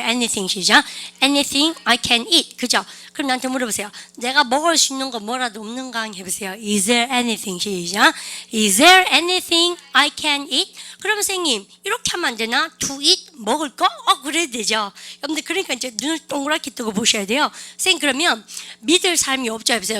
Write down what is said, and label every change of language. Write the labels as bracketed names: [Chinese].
[English] Anything [Korean] 시작. [English] Anything I can eat. [Korean] 그죠? 그럼 나한테 물어보세요. 내가 먹을 수 있는 거 뭐라도 없는가 해보세요. [English] Is there anything [Korean] 시작. [English] Is there anything I can eat? [Korean] 그러면 선생님 이렇게 하면 안 되나? [English] To eat [Korean] 먹을 거? 그래도 되죠. 여러분들 그러니까 이제 눈을 동그랗게 뜨고 보셔야 돼요. 선생님 그러면 믿을 사람이 없죠 해보세요.